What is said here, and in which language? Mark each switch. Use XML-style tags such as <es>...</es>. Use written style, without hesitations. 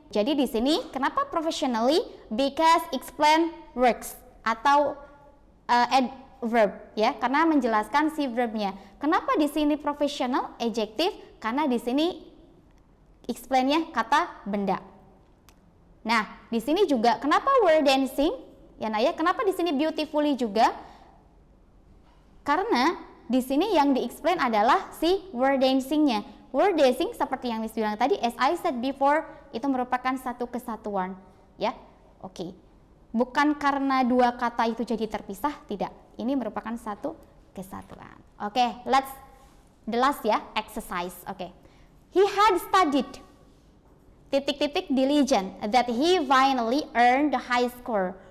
<id>Jadi di sini kenapa professionally?</id> <en>Because explain works</en> <id>atau adverb ya, karena menjelaskan si verbnya. Kenapa di sini professional adjective? Karena di sini explain-nya kata benda. Nah, di sini juga kenapa were dancing? Ya Naya, kenapa di sini beautifully juga? Karena di sini yang di-explain adalah si were dancing-nya. Were dancing seperti yang Miss bilang tadi,</id> <en>as I said before,</en> <id>itu merupakan satu kesatuan, ya. Oke. Bukan karena dua kata itu jadi terpisah, tidak. Ini merupakan satu kesatuan.</id> <en>Oke, let's the last ya, exercise. Oke. He had studied diligent that he finally earned the high score.</en>